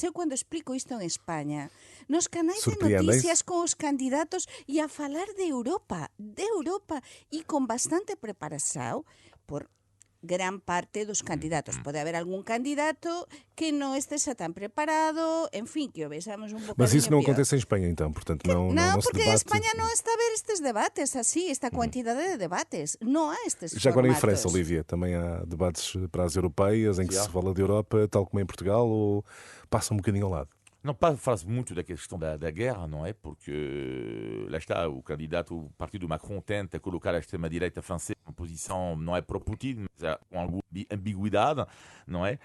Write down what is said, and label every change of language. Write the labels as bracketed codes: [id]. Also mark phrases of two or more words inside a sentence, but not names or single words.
[gl] Eu, cando explico isto en España, nos canais de noticias con os candidatos e a falar de Europa, e con bastante preparación por gran parte dos candidatos. Pode haber algún candidato que non esteja tan preparado, en fin, que o vexamos un bocadinho. [pt] Mas isso não pior. acontece em Espanha, então, portanto, não se porque debate. [gl] en España non está a ver estes debates así, esta cuantidade de debates. Non há estes [pt] Já agora em formatos. França, Olivia, também há debates para as europeias, em que se fala de Europa, tal como em Portugal, ou passa um bocadinho ao lado? Não fala-se muito da questão da guerra, não é? Porque lá está, o partido Macron tenta colocar a extrema-direita francesa em posição, não é pro-Putin, mas com alguma ambiguidade, não é?